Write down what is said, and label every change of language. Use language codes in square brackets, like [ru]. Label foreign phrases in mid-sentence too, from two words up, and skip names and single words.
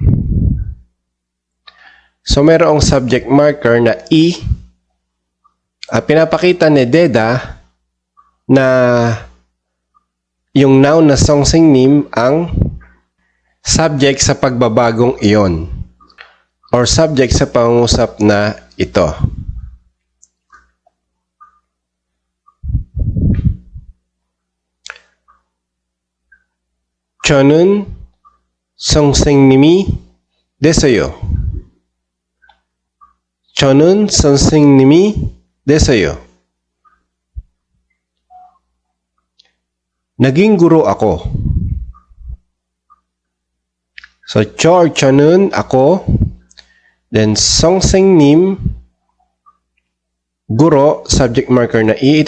[tl] So, mayroong subject marker na i. Pinapakita ni deda na yung noun na Sonsing nim ang subject sa pagbabagong iyon or subject sa pangungusap na ito. [ko] 저는 선생님이 됐어요. 저는 선생님이 됐어요. [tl] Naging guro ako. So, 저는 ako, then 선생님, guro, subject marker na i.